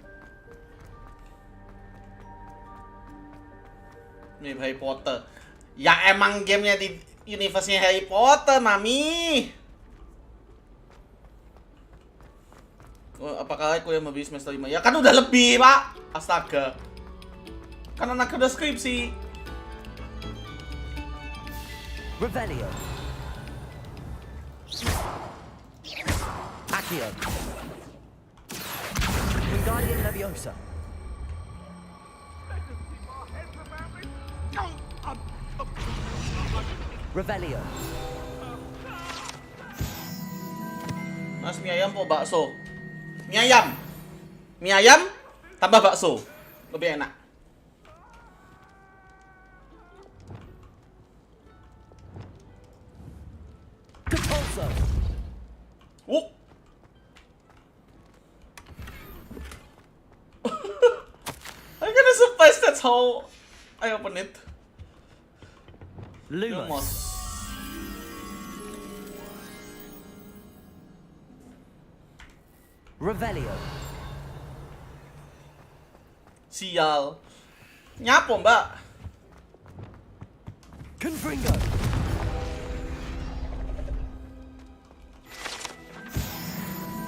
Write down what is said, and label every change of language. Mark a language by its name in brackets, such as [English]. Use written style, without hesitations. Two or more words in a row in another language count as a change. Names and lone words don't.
[Indonesian] Nih Harry Potter. Ya emang gamenya di universe-nya Harry Potter, Mami. Apakah aku yang lebih semester 5? Ya kan udah lebih, Pak. Astaga. Kan anaknya udah skripsi. Revelio. Accio. Wingardium Leviosa. Revelio. Mas, mie ayam po bakso? Mie ayam. Mie ayam tambah bakso. Lebih enak. Compulso. Oh. [English] I'm gonna surprise, that's how I open it. Lumos. Revelio. [Indonesian] Sial. [Javanese] Nyapo, Mbak? Confringo.